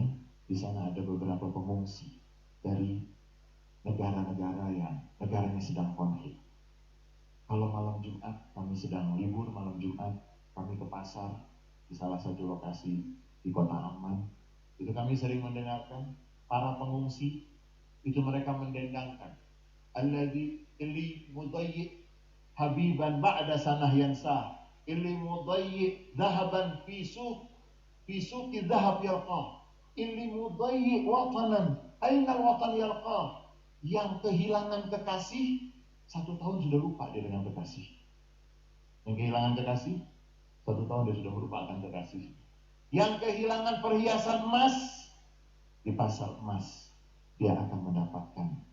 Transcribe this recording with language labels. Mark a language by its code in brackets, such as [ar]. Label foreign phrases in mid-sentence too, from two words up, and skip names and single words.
[id] Di sana ada beberapa pengungsi dari negara-negara yang negaranya sedang konflik. Kalau malam Jumat kami sedang libur, malam Jumat kami ke pasar di salah satu lokasi di kota Amman. Itu kami sering mendengarkan para pengungsi itu mereka mendendangkan [ar] الذي اللي مضيع حبيبا بعد سنة ينساه اللي مضيع ذهبا في سوق ذهب يلقاه اللي مضيع وطنا أين وطن يلقاه. [id] Yang kehilangan kekasih 1 tahun sudah lupa dia dengan kekasih. Yang kehilangan kekasih 1 tahun dia sudah melupakan kekasih. Yang kehilangan perhiasan emas, di pasar emas dia akan mendapatkan.